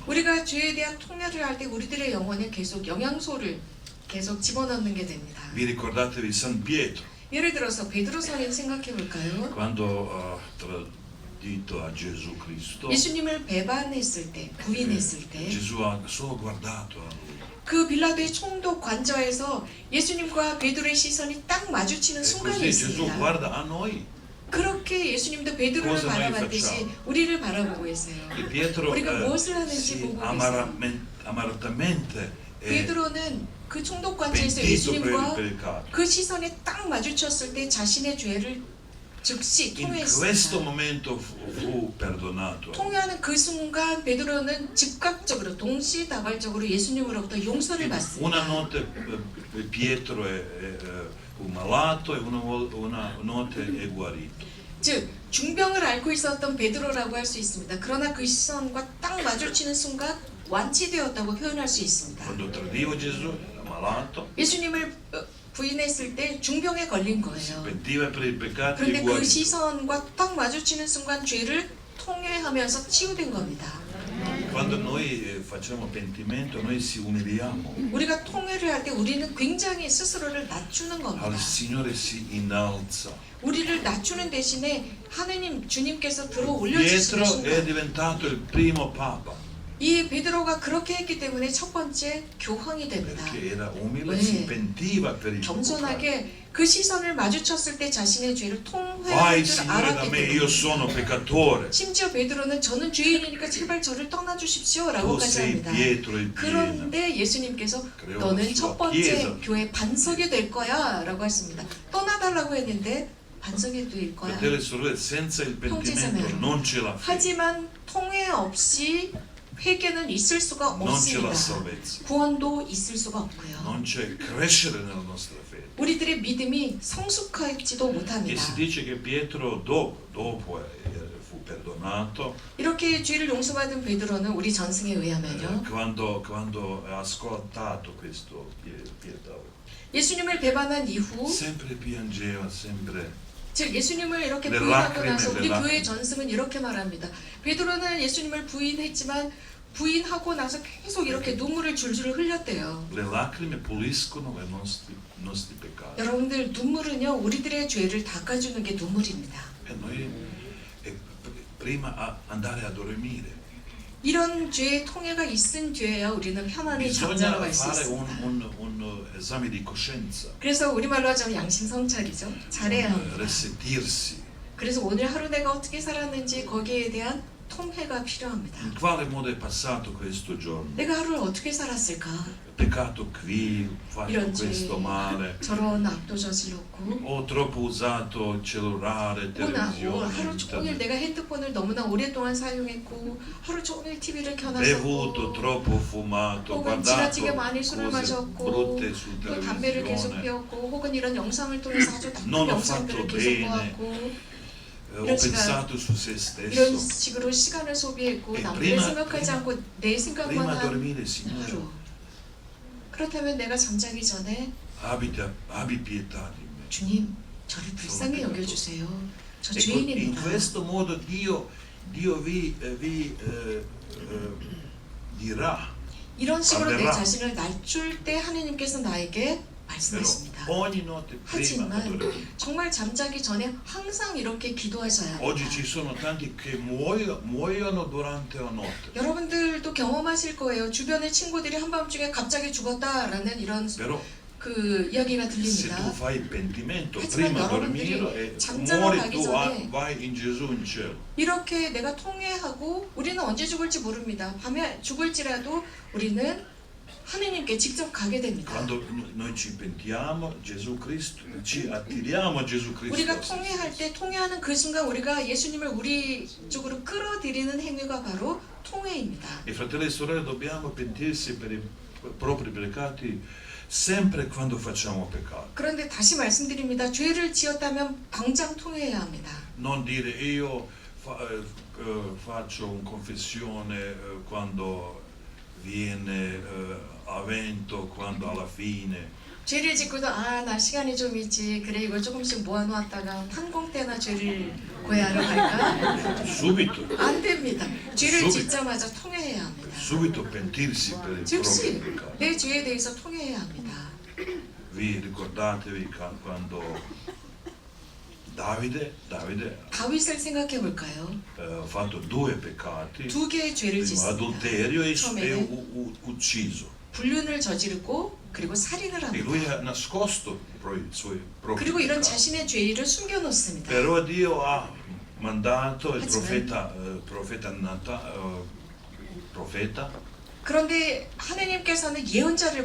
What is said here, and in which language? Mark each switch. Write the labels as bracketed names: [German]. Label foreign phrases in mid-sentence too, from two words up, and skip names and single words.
[Korean] 우리가 죄에 대한 통회를 할 때 우리들의 영혼에 계속 영양소를 계속 집어넣는 게 됩니다. [Italian] Vi ricordatevi San Pietro [Korean] 예를 들어서 베드로 성인 생각해 볼까요? [Italian] quando ha tradito a Gesù Cristo. [Korean] 예수님을 배반했을 때, 부인했을 때 [Italian] Gesù ha solo guardato a lui. [Korean] 그 빌라도의 총독 관저에서 예수님과 베드로의 시선이 딱 마주치는 [Italian] E [Korean] 순간이 [Italian] così Gesù [Korean] 있습니다. [Italian] guarda a noi. [Korean] 그렇게 예수님도 베드로를 [Italian] cosa noi [Korean] 바라봤듯이 [Italian] facciamo? [Korean] 우리를 바라보고 있어요. [Italian] E Pietro [Korean] 우리가 무엇을 하는지 [Italian] si [Korean] 보고 계세요. [Italian] amaratamente è [Korean] 베드로는 그 총독 관저에서 [Italian] pentito per il [Korean] 예수님과 [Italian] peccato. [Korean] 그 시선에 딱 마주쳤을 때 자신의 죄를 즉시 [Italian] In questo [Korean] 통회했습니다. [Italian] momento fu perdonato. [Korean] 통회하는 그 순간 베드로는 즉각적으로 동시다발적으로 예수님으로부터 용서를 [Italian] Una [Korean] 받습니다. [Italian] notte Pietro è malato e una notte è guarito. [Korean] 즉 중병을 앓고 있었던 베드로라고 할 수 있습니다. 그러나 그 시선과 딱 마주치는 순간 완치되었다고 표현할 수 있습니다. [Italian] Quando tradivo Gesù era malato, [Korean] 예수님을 부인했을 때 중병에 걸린 [Italian] si [Korean] 거예요. [Italian] pentiva per i peccati [Korean] 그런데 [Italian] e [Korean] 그 [Italian] guarito. [Korean] 시선과 딱 마주치는 순간 죄를 통회하면서 치유된 겁니다. [Italian] Quando noi facciamo pentimento, noi si umiliamo. [Korean] 우리가 통회를 할 때 우리는 굉장히 스스로를 낮추는 겁니다. [Italian] Al Signore si innalza. [Korean] 우리를 낮추는 대신에 하느님 주님께서 들어 [Italian] Pietro [Korean] 올려주시는 [Italian] è [Korean] 순간 [Italian] diventato il primo papa [Korean] 이 베드로가 그렇게 했기 때문에 첫 번째 교황이 됩니다. [Italian] perché era umile, [Korean] 네. [Italian] si pentiva per il suo peccato. [Korean] 겸손하게 그 시선을 마주쳤을 때 자신의 죄를 [Italian] Vai [Korean] 통회할 줄 [Italian] Signore da [Korean] 알았기 [Italian] me, io [Korean] 때문에 [Italian] sono peccatore. [Korean] 심지어 베드로는 저는 죄인이니까 제발 저를 떠나주십시오 [Italian] Tu [Korean] 라고까지 [Italian] sei [Korean] 합니다. [Italian] Pietro il pieno. [Korean] 그런데 예수님께서 그래요, 너는 수와 첫 번째 피해서. 교회 반석이 될 거야 라고 했습니다. 떠나달라고 했는데 반석이 될 거야. [Italian] Fratelli e sorelle, senza il pentimento [Korean] 형제자매로. [Italian] non c'è la fede, [Korean] 하지만 통회 없이 회개는 있을 수가 [Italian] non c'è la [Korean] 없습니다. [Italian] salvezza, [Korean] 구원도 있을 수가 없고요. [Italian] non c'è crescere nella nostra fede. [Korean] 우리들의 믿음이 성숙할지도 [Italian] E [Korean] 못합니다. [Italian] si dice che Pietro dopo fu perdonato [Korean] 이렇게 죄를 용서받은 베드로는 우리 전승에 의하면요. [Italian] quando ha ascoltato questo Pietro. [Korean] 예수님을 배반한 이후 [Italian] Sempre piangeva, sempre. [Korean] 즉 예수님을 이렇게 [Italian] Le [Korean] 부인하고 [Italian] lacrime, [Korean] 나서 [Italian] le [Korean] 우리 [Italian] lacrime. [Korean] 교회 전승은 이렇게 말합니다. 베드로는 예수님을 부인했지만 부인하고 나서 계속 이렇게 눈물을 줄줄 흘렸대요. [Italian] Le lacrime puliscono i nostri peccati. [Korean] 여러분들 눈물은요 우리들의 죄를 닦아주는 게 눈물입니다. [Italian] E noi prima andare a dormire. [Korean] 이런 죄의 통해가 있은 뒤에야 우리는 편안히 잠자러 [Italian] Bisogna [Korean] 갈 수 [Italian] fare [Korean] 있습니다. [Italian] un esame di coscienza, [Korean] 그래서 우리말로 하자면 양심성찰이죠. 잘해야 합니다. [Italian] resettirsi. [Korean] 그래서 오늘 하루 내가 어떻게 살았는지 거기에 대한 통해가 필요합니다. [Italian] In quale modo è passato questo giorno? [Korean] 내가 하루를 어떻게 살았을까? [Italian] Peccato qui, fatto [Korean] 이런 죄, [Italian] questo male, [Korean] 저런 악도 저질렀고 [Italian] ho troppo usato il cellulare, televisione, [Korean] 하루 종일 [Italian] internet, [Korean] 내가 핸드폰을 너무나 오랫동안 사용했고 하루 종일 TV를 [Italian] bevuto, [Korean] 켜놨었고 [Italian] troppo fumato, [Korean] 혹은 [Italian] guardato [Korean] 지나치게 많이 술을 [Italian] cose [Korean] 마셨고 [Italian] brutte su [Korean] 또 담배를 계속 [Italian] televisione, [Korean] 피웠고 혹은 이런 영상을 통해서 아주 나쁜 [Italian] Non ho [Korean] 영상들을 [Italian] fatto [Korean] 계속 [Italian] bene. [Korean] 보았고 [Italian] ho [Korean] 이런 시간, [Italian] pensato su se [Korean] 이런 [Italian] stesso. [Korean] 식으로 시간을 소비했고 [Italian] E [Korean] 남들을 [Italian] prima- [Korean] 생각하지 않고 내 생각만 [Italian] Prima [Korean] 한 [Italian] dormire, Signore, [Korean] 하루. 그렇다면 내가 잠자기 전에 abbi pietà di me. 주님 저를 불쌍히 여겨주세요. 저 [Italian] In [Korean] 죄인입니다. [Italian] questo modo Dio vi dirà, [Korean] 이런 식으로 내 [Italian] avverrà. [Korean] 자신을 낮출 때 하나님께서 나에게 [Italian] però [Korean] 말씀하십니다. [Italian] ogni notte prima di [Korean] 하지만 [Italian] dormire. [Korean] 정말 잠자기 전에 항상 이렇게 기도하셔야 [Italian] Oggi [Korean] 합니다. [Italian] ci sono tanti che muoiono durante la notte, [Korean] 여러분들도 경험하실 거예요. 주변의 친구들이 한밤중에 갑자기 죽었다라는 이런 [Italian] però [Korean] 그 이야기가 [Italian] se tu [Korean] 들립니다. [Italian] fai pentimento [Korean] 하지만 [Italian] prima di [Korean] 여러분들이 [Italian] dormire e [Korean] 잠자러 [Italian] muori [Korean] 가기 [Italian] tu, [Korean] 전에 [Italian] vai in Gesù in cielo. [Korean] 이렇게 내가 통회하고 우리는 언제 죽을지 모릅니다. 밤에 죽을지라도 우리는 하느님께 직접 가게 됩니다. [Italian] Quando noi ci pentiamo, Gesù Cristo, ci attiriamo a Gesù [Korean] 우리가 [Italian] Cristo. [Korean] 통회할 때 통회하는 그 순간 우리가 예수님을 우리 쪽으로 끌어들이는 행위가 바로 통회입니다. [Italian] E fratelli e sorelle, dobbiamo pentirsi per i propri peccati sempre quando facciamo peccato. [Korean] 그런데 다시 말씀드립니다. 죄를 지었다면 당장 통회해야 합니다. [Italian] Non dire io faccio una confessione quando viene avvento, quando alla fine. [Korean] 죄를 짓고도 나 시간이 좀 있지. 그래 이걸 조금씩 모아놓았다가 탄공 때나 죄를 고해하러 갈까? [Italian] Subito, [Korean] 안 됩니다. 죄를 수비. 짓자마자 통회해야 합니다. [Italian] subito pentirsi per i propri [Korean] 즉시 [Italian] peccati. [Korean] 내 죄에 대해서 통회해야 합니다. [Italian] Vi ricordatevi quando Davide [Korean] 다윗을 생각해 볼까요? [Italian] ha fatto due peccati, [Korean] 두 개의 죄를 [Italian] prima [Korean] 짓습니다. [Italian] adulterio e [Korean] 처음에는 [Italian] ucciso. [Korean] 불륜을 저지르고 그리고 살인을 [Italian] E lui [Korean] 합니다. [Italian] ha nascosto i suoi propri [Korean] 그리고 이런 [Italian] peccati. [Korean] 자신의 죄를 숨겨놓습니다. [Italian] Però Dio ha mandato il [Korean] Ha지만 [Italian] profeta [Korean] 그런데 하나님께서는 예언자를